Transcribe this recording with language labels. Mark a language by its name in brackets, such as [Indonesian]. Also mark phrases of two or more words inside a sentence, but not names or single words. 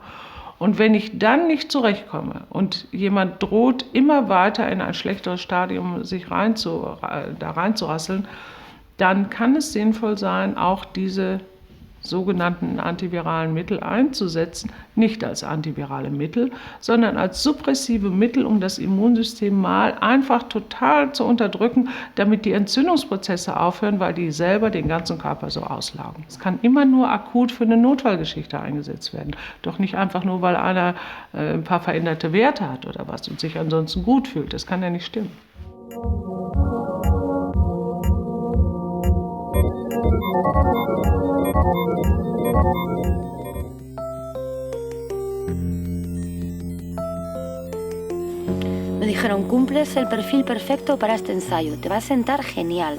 [German] Und wenn ich dann nicht zurechtkomme und jemand droht, immer weiter in ein schlechteres Stadium sich reinzurasseln, dann kann es sinnvoll sein, auch diese sogenannten antiviralen Mittel einzusetzen, nicht als antivirale Mittel, sondern als suppressive Mittel, um das Immunsystem mal einfach total zu unterdrücken, damit die Entzündungsprozesse aufhören, weil die selber den ganzen Körper so auslagern. Es kann immer nur akut für eine Notfallgeschichte eingesetzt werden, doch nicht einfach nur, weil einer ein paar veränderte Werte hat oder was und sich ansonsten gut fühlt. Das kann ja nicht stimmen. [Spanish] Me dijeron, cumples el perfil perfecto para este ensayo, te va a sentar genial.